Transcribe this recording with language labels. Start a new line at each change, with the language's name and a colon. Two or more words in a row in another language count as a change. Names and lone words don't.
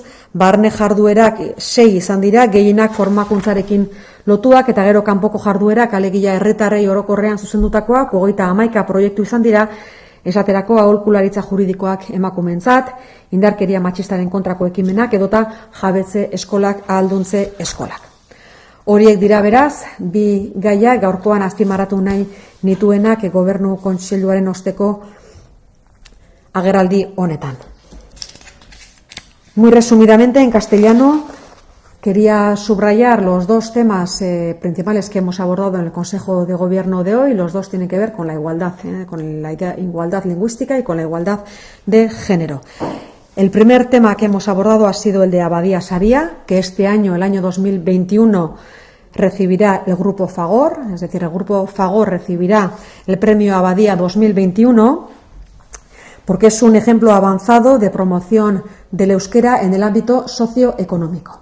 Basque: Barne jarduerak 6 izan dira, gehienak formakuntzarekin lotuak, eta gero kanpoko jarduerak, alegia herritarrei orokorrean zuzendutakoak, 31 proiektu izan dira, esaterako aholkularitza juridikoak emakumeentzat, indarkeria matxistaren kontrako ekimenak, edota jabetze eskolak, ahalduntze eskolak. Horiek dira beraz, bi gaia gaurkoan azpimarratu nahi nituenak Gobernu Kontseiluaren osteko agerraldi honetan.
Spanish: Muy resumidamente, en castellano, quería subrayar los dos temas principales que hemos abordado en el Consejo de Gobierno de hoy. Los dos tienen que ver con la igualdad lingüística y con la igualdad de género. El primer tema que hemos abordado ha sido el de Abadia Saria, que este año, el año 2021, recibirá el Grupo Fagor, es decir, el Grupo Fagor recibirá el Premio Abadia 2021, porque es un ejemplo avanzado de promoción del euskera en el ámbito socioeconómico.